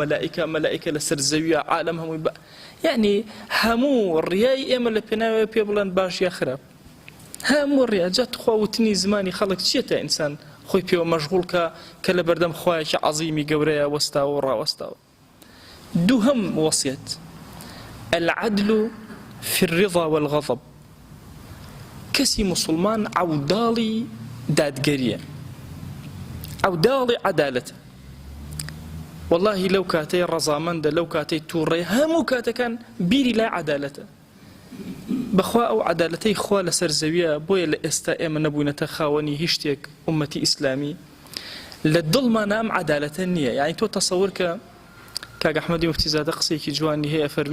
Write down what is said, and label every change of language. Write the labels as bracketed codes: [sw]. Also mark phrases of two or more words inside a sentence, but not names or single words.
[ckb] مەلائیکە لەسەر زەویە عالەم هەمووی یعنی هەموو ڕیای ئێمە لە پێناوێ پێ بڵێن باش یا خراپ هەموو ڕیا جات خوا وتنی زمانی خەڵک چیەتە ئینسان خۆی پێوە مەشغوڵ کە لە بەردەم خوایەکی عەزیمی گەورەیە وەستاوە و ڕاوەستاوە دووهەم وەسیەت العدل [ar] في الرضا والغضب کەسی مسلمان عەوداڵی دادگەریە عەوداڵی عەدالەتە واللهی لەو کاتەی ڕەزامەندە لەو کاتەی تووڕێ هەموو کاتەکان بیری لای عەدالەتە بەخوا ئەو عەدالەتەی خوا لەسەر زەویە بۆیە لە ئێستا ئێمە نەبوونەتە خاوەنی هیچ شتێک ئومەتی ئیسلامی لە دڵمانە ئەم عەدالەتە نییە یعنی تۆ تەسەوور کە کاک ئەحمەدی موفتیزادە قسەیەکی جوانی هەیە